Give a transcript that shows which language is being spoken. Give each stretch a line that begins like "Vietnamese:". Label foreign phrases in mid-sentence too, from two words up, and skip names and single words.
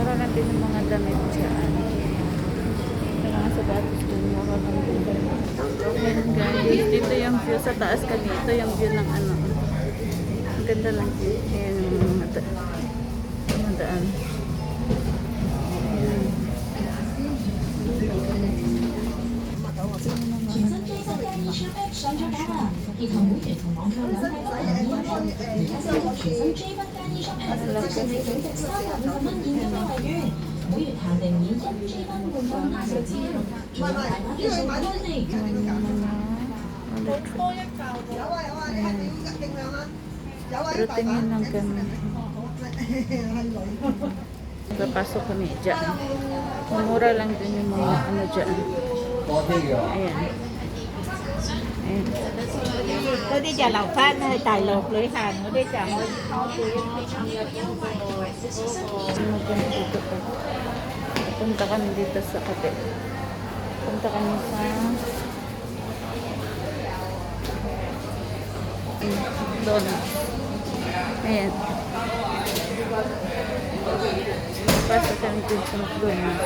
Filipino: din ng mga damit dyan. Yung mga sapatos dun, mura lang din. Ayan guys, dito yung view sa taas kanina. Ito yung view ng ano. Ang ganda lang view. Ayan yung mga daan. Ayan.
Cantonese: 全身追踪干医生 App 上咗榜啦！呢套每期同網購兩塊都唔一樣，而家先有全身 J 分干醫生 App，即時你總值350蚊現金優惠券，每月限定以1 J 分換到50支，仲有大把嘅送俾你。
Filipino: Pero tingin lang kami. Papasok kami dyan. Mura lang din yung mga ano dyan. Ayan. Ayan.
Cantonese: 嗰啲就留翻去大陸旅行嗰啲就可以多啲。
Filipino: Punta kami dito sa kape. Punta kami sa donuts. Ayan. Pasok kami dito sa McDonald's.